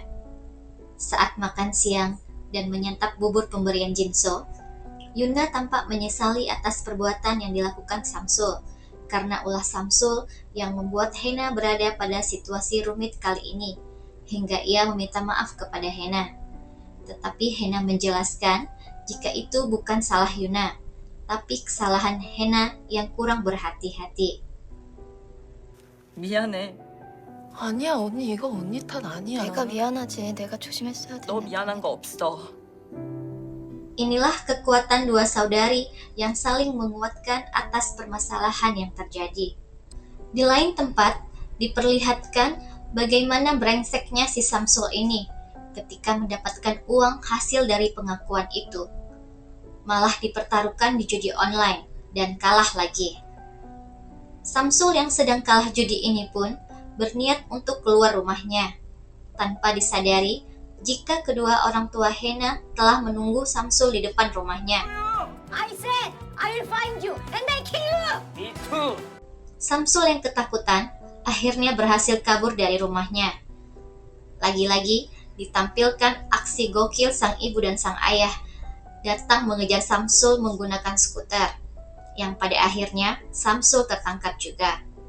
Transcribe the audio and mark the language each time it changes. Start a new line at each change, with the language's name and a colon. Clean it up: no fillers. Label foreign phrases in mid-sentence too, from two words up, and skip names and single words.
Indonesian: Saat makan siang dan menyantap bubur pemberian Jinso, Yuna tampak menyesali atas perbuatan yang dilakukan Samsul, karena ulah Samsul yang membuat Hena berada pada situasi rumit kali ini, hingga ia meminta maaf kepada Hena. Tetapi Hena menjelaskan jika itu bukan salah Yuna, tapi kesalahan Hena yang kurang berhati-hati.
Korean: 미안해. 아니야 언니 이거 언니 탓 아니야. 내가 미안하지. 내가 조심했어야 너 되는데. 미안한 거 없어.
Indonesian: Inilah kekuatan dua saudari yang saling menguatkan atas permasalahan yang terjadi. Di lain tempat, diperlihatkan bagaimana brengseknya si Samsul ini ketika mendapatkan uang hasil dari pengakuan itu. Malah dipertaruhkan di judi online dan kalah lagi. Samsul yang sedang kalah judi ini pun berniat untuk keluar rumahnya, tanpa disadari jika kedua orang tua Hena telah menunggu Samsul di depan rumahnya.
English: I said I will find you and I kill you. Me too.
Indonesian: Samsul yang ketakutan akhirnya berhasil kabur dari rumahnya. Lagi-lagi ditampilkan aksi gokil sang ibu dan sang ayah datang mengejar Samsul menggunakan skuter, yang pada akhirnya Samsul tertangkap juga.